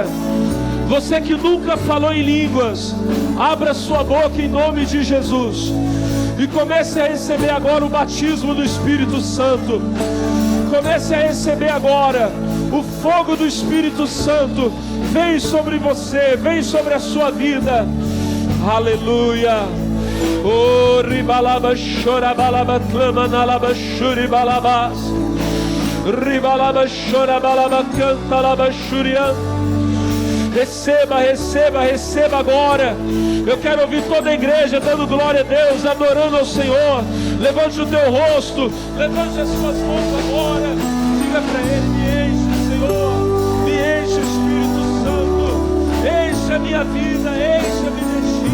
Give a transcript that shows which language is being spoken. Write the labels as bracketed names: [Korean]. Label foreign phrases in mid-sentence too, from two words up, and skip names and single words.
[Portuguese] Você que nunca falou em línguas, abra sua boca em nome de Jesus e comece a receber agora o batismo do Espírito Santo. Comece a receber agora o fogo do Espírito Santo. Vem sobre você, vem sobre a sua vida. Aleluia. Oh, ribalaba chorabalaba clamanalaba churibalabas, ribalaba chorabalaba cantalaba churian. Receba, receba, receba agora. Eu quero ouvir toda a igreja dando glória a Deus, adorando ao Senhor. Levante o teu rosto, levante as suas mãos agora. Diga para Ele: me enche, Senhor, me enche, Espírito Santo, enche a minha vida, enche-me de Ti.